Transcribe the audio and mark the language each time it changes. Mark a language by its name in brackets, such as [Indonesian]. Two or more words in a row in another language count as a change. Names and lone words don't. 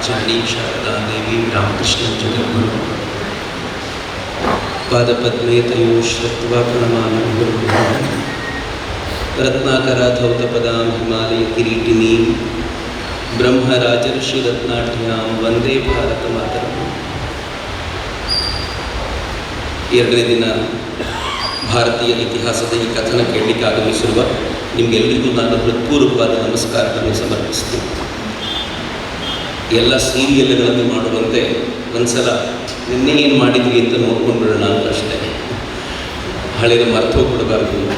[Sanskrit] जननी शारदा देवी रामकृष्ण जगद्गुरु पादपद्मे तयो श्रुत्वा प्रणमामि गुरुभ्यः रत्नाकराधौतपदां हिमालयकिरीटिनीं ब्रह्मराजर्षिरत्नाढ्यां वंदे भारतमातरम्. [Kannada] ಎರಡನೇ ದಿನ ಭಾರತೀಯ ಇತಿಹಾಸದ ಈ ಕಥನ ಕೇಳಲಿಕ್ಕೆ ಆಗಮಿಸಿರುವ ನಿಮಗೆಲ್ಲರಿಗೂ ನಾನು ಹೃತ್ಪೂರ್ವಕವಾದ ನಮಸ್ಕಾರಗಳನ್ನು ಸಮರ್ಪಿಸ್ತೀನಿ. ಎಲ್ಲ ಸೀರಿಯಲ್ಗಳಲ್ಲಿ ಮಾಡುವಂತೆ ಒಂದ್ಸಲ ನಿನ್ನೆ ಏನು ಮಾಡಿದ್ರಿ ಅಂತ ನೋಡ್ಕೊಂಡು ಬಿಡೋಣ ಅಂತ ಅಷ್ಟೇ, ಹಳೆಯ ಮರ್ತೋಗ್ಬಿಡಬಾರ್ದು ಅಂತ.